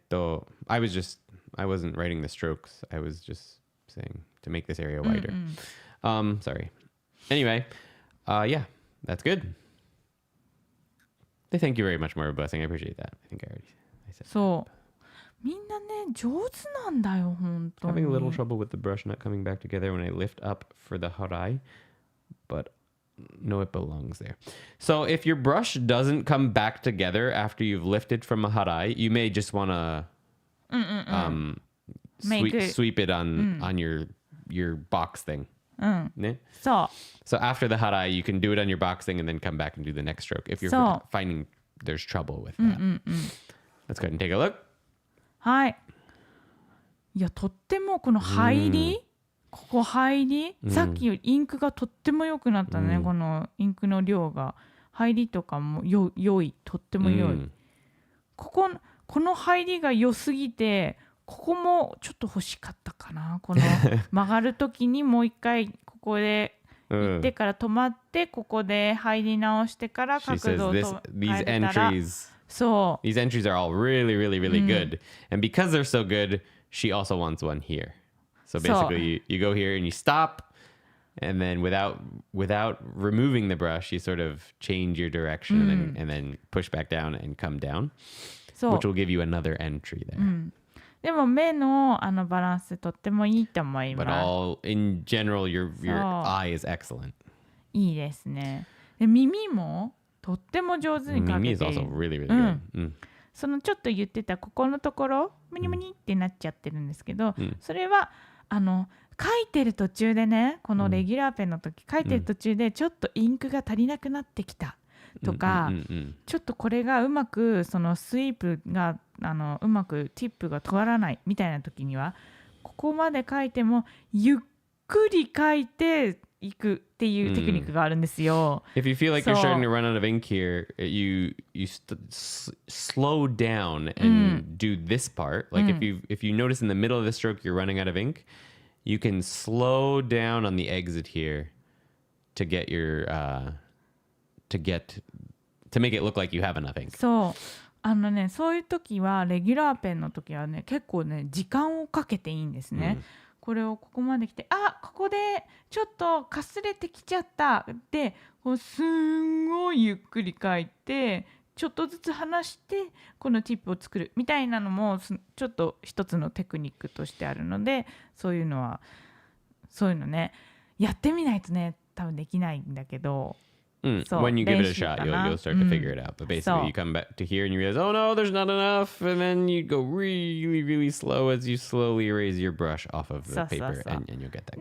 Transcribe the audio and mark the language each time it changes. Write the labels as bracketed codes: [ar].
[en] I wasn't writing the strokes. I was just saying to make this area wider. Sorry. Anyway, yeah, that's good. Thank you very much, more blessing. I appreciate that. I think I said. [ja] そう。みんなね、上手なんだよ、本当に。 [en] Having a little trouble with the brush not coming back together when I lift up for the harai, but no, it belongs there. So if your brush doesn't come back together after you've lifted from a harai, you may just want to sweep it on your box thing. [ja] そう。 [en] So after the harai, you can do it on your box thing and then come back and do the next stroke if you're finding there's trouble with that. Let's go ahead and take a look. [ja] はい。いや、とってもこの入り、ここ入り、さっきよりインクがとっても良くなったね、このインクの量が。入りとかも良い、とっても良い。この入りが良すぎて、ここもちょっと欲しかったかな。この曲がるときにもう一回ここで行ってから止まって、ここで入り直してから角度を変えたら。 [en] So these entries are all really, really, really good. And because they're so good, she also wants one here. So basically you go here and you stop, and then without removing the brush, you sort of change your direction and then push back down and come down, which will give you another entry there. [ja] でも目のバランスとってもいいと思います。 [en] But in general, your eye is excellent. [ja] いいですね。で、耳もとっても上手に描けている。 [en] Mimi is also really, really good. [ja] そのちょっと言ってたここのところムニムニってなっちゃってるんですけど、それは書いてる途中でね、このレギュラーペンの時書いてる途中でちょっとインクが足りなくなってきたとか、ちょっとこれがうまくそのスイープがうまくティップが通らないみたいな時には、ここまで書いてもゆっくり書いていくっていうテクニックがあるんですよ。 [en] If you feel like you're starting to run out of ink here, you slow down and do this part. Like if you notice in the middle of the stroke you're running out of ink, you can slow down on the exit here to get your to make it look like you have enough ink. [ja] そうそういう時はレギュラーペンの時はね、結構ね時間をかけていいんですね。これをここまで来て、ここでちょっとかすれてきちゃったで、すんごいゆっくり書いてちょっとずつ離してこのティップを作るみたいなのもちょっと一つのテクニックとしてあるので、そういうのねやってみないとね多分できないんだけど。 [en] When you give it a shot, you'll start to figure it out. But basically, you come back to here and you realize, oh no, there's not enough. And then you go really, really slow as you slowly erase your brush off of the paper, and you'll get that.